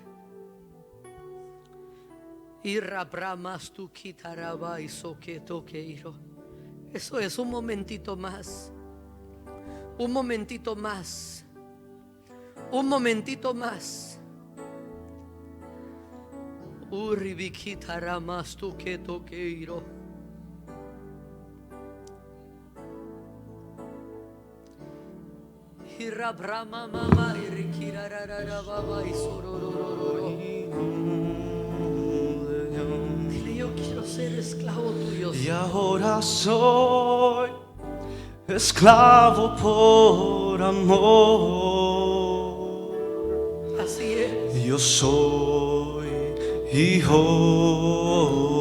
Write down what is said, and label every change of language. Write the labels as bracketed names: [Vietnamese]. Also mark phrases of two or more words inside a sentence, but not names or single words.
[Spanish] Y rabramas tu quitaraba y soqueto queiro. Eso es, un momentito más. Un momentito más. Un momentito más. Uribiquitaramas tu queto queiro. Y rabrama mama y riquirararababa y sororororo. Yo quiero ser esclavo tuyo. Y ahora soy esclavo por amor. Así es. Yo soy hijo